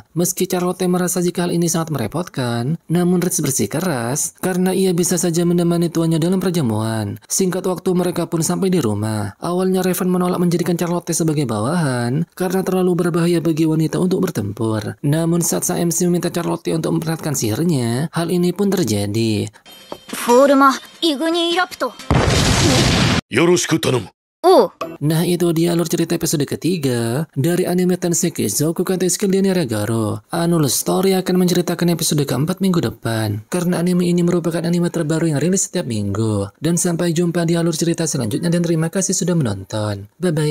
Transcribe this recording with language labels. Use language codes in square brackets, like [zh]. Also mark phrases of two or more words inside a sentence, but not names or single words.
[id] Meski Charlotte merasa jika hal ini sangat merepotkan, namun Ritz bersikeras karena ia bisa saja menemani tuannya dalam perjamuan. Singkat waktu mereka pun sampai di rumah. Awalnya Raven menolak menjadikan Charlotte sebagai bawahan karena terlalu berbahaya bagi wanita untuk bertempur. Namun saat sang MC meminta Charlotte untuk memperlihatkan sihirnya, hal ini pun terjadi. [ja] フォールマ・イグニーラプト。よろしく頼む。 [id] Nah itu dia alur cerita episode ketiga dari anime Tenseki Zoku Kanteski Garo. Anul Story akan menceritakan episode keempat minggu depan. Karena anime ini merupakan anime terbaru yang rilis setiap minggu. Dan sampai jumpa di alur cerita selanjutnya dan terima kasih sudah menonton.